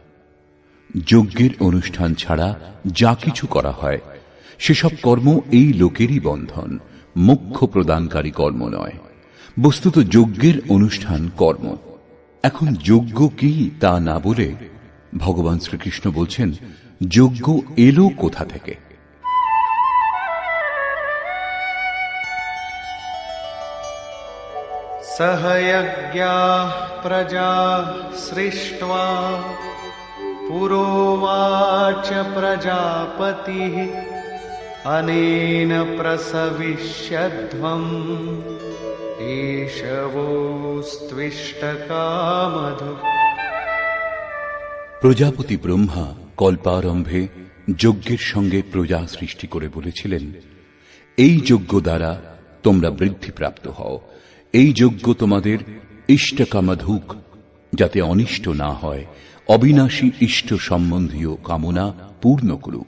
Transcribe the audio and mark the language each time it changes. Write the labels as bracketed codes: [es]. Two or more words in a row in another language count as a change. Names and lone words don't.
[bn] যজ্ঞের অনুষ্ঠান ছাড়া যা কিছু করা হয় সেসব কর্ম এই লোকেরই বন্ধন, মোক্ষ প্রদানকারী কর্ম নয়। বস্তুত যজ্ঞের অনুষ্ঠান কর্ম। এখন যজ্ঞ কি তা না বলে ভগবান শ্রীকৃষ্ণ বলছেন যজ্ঞ এলো কোথা থেকে। [sa] सहयज्ञाः प्रजाः सृष्ट्वा पुरोवाच प्रजापतिः अनेन प्रसविष्यध्वम् एष वोस्त्विष्टकामधुक्। [bn] প্রজাপতি ব্রহ্মা কল্পারম্ভে যজ্ঞের সঙ্গে প্রজা সৃষ্টি করে বলেছিলেন, এই যজ্ঞ দ্বারা তোমরা বৃদ্ধিপ্রাপ্ত হও, এই যজ্ঞ তোমাদের ইষ্টকামধুক, যাতে অনিষ্ট না হয়, অবিনাশী ইষ্ট সম্বন্ধীয় কামনা পূর্ণ করুক।